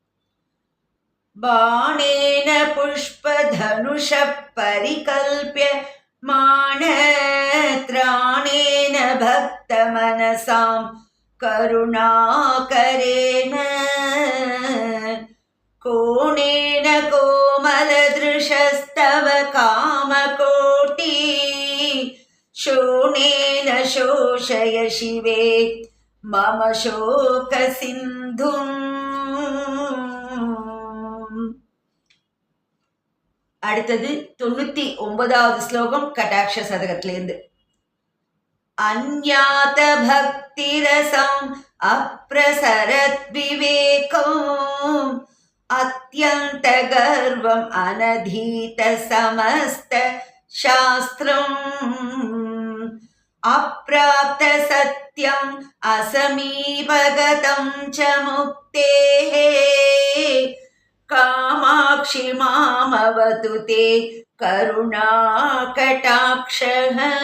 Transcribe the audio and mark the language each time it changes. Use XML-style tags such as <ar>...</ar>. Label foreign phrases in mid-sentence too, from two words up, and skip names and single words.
<sa>बाणेन पुष्पधनुषः परिकल्प्य मानत्राणेन भक्त मनसां करुणाकरेण कोणेन कोमलदृशस्तव कामकोटि शोणेन शोषय शिवे मम शोक सिन्धुम्.</sa> <ta>அடுத்தது 99வது ஸ்லோகம் கடாட்ச சதகத்திலிருந்து.</ta> <sa>अज्ञात भक्तिरसम् अप्रसरत् विवेकम् अत्यन्त गर्वम् अनधीत समस्त शास्त्रम् अप्राप्त सत्यम् असमीपगतम् च मुक्तेः कामाक्षि मामवतु ते करुणा कटाक्षः.</sa>